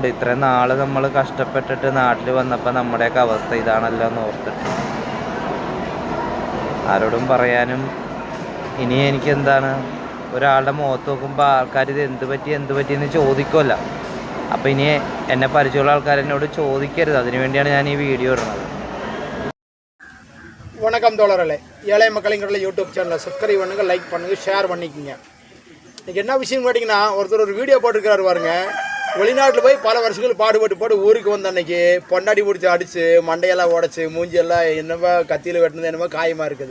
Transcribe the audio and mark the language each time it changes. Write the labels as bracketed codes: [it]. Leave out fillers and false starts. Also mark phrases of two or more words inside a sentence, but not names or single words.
[ml] ഇത്രയും നാൾ നമ്മൾ കഷ്ടപ്പെട്ടിട്ട് നാട്ടിൽ വന്നപ്പോൾ നമ്മുടെയൊക്കെ അവസ്ഥ ഇതാണല്ലോ എന്ന് ഓർത്തിട്ട് ആരോടും പറയാനും. ഇനി എനിക്കെന്താണ്, ഒരാളുടെ മുഖത്ത് നോക്കുമ്പോൾ ആൾക്കാർ ഇത് എന്ത് പറ്റിയെന്ന് ചോദിക്കുമല്ല. അപ്പോൾ ഇനി എന്നെ പരിചയമുള്ള ആൾക്കാരെന്നോട് ചോദിക്കരുത്. അതിനുവേണ്ടിയാണ് ഞാൻ ഈ വീഡിയോ ഇടുന്നത്. [ta] வணக்கம் தோழர்களே, ஏழை மக்களின் யூடியூப் சேனலை சப்ஸ்கிரைப் பண்ணுங்க, லைக் பண்ணுங்க, ஷேர் பண்ணிக்கோங்க. இன்றைக்கி என்ன விஷயம் கேட்டிங்கன்னா, ஒருத்தர் ஒரு வீடியோ போட்டிருக்கிறாரு பாருங்க. வெளிநாட்டில் போய் பல வருஷங்கள் பாடுபட்டு ஊருக்கு வந்த அன்னைக்கு பொண்டாடி பிடிச்சி அடித்து மண்டையெல்லாம் உடச்சி மூஞ்சியெல்லாம் என்னமோ கத்தியில் வெட்டினது என்னமோ காயமாக இருக்குது.